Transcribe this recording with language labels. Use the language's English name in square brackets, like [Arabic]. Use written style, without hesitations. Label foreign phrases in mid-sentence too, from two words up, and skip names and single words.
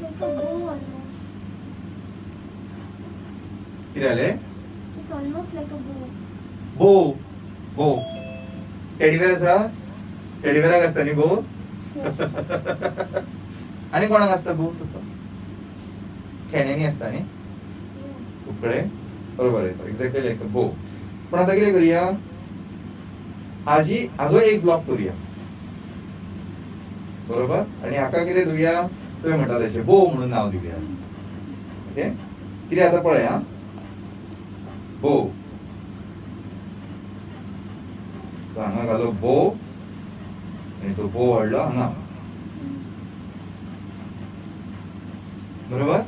[Konkani] कितें जालें? बो. बो. टेडीवेअर आसा? टेडीवेअराक आसता न्ही बो. आनी कोणाक आसता बो तसो? खेळण्यांनी आसता न्ही. कुकडे. [Marathi] बरोबर आहे [English] exactly like [Marathi] बो. [Konkani] पण आता किती करूया, हाजो एक ब्लॉक करूया बरोबर, आणि हाका किती दिवया, तुवें म्हणटा तशें बो म्हणून नाव दिवया. ओके किती आता पळय हा, बो हांगा घालो बो, आणि तो बो वाढलो हांगा बरोबर.